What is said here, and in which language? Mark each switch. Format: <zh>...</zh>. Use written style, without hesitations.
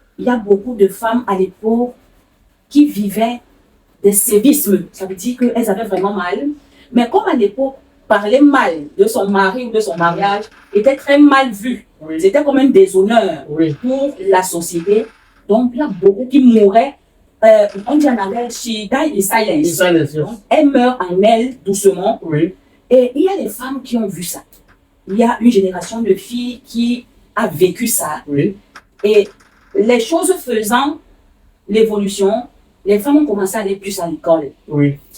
<fr>il y a beaucoup de femmes à l'époque qui vivaient des sévices. Ça veut dire qu'elles avaient vraiment mal. Mais comme à l'époque, parler mal de son mari ou de son mariage était très mal vu. oui, C'était comme un déshonneur oui, pour la société. Donc, il y a beaucoup qui mouraient. On dit en anglais,</fr> <en>she died in silence. silence, yes.</en> <fr>Donc, elle meurt en elle doucement. Oui, Et il y a des femmes qui ont vu ça. Il y a une génération de filles qui a vécu ça. oui, Et les choses faisant l'évolution, les femmes ont commencé à aller plus à l'école. oui,</fr>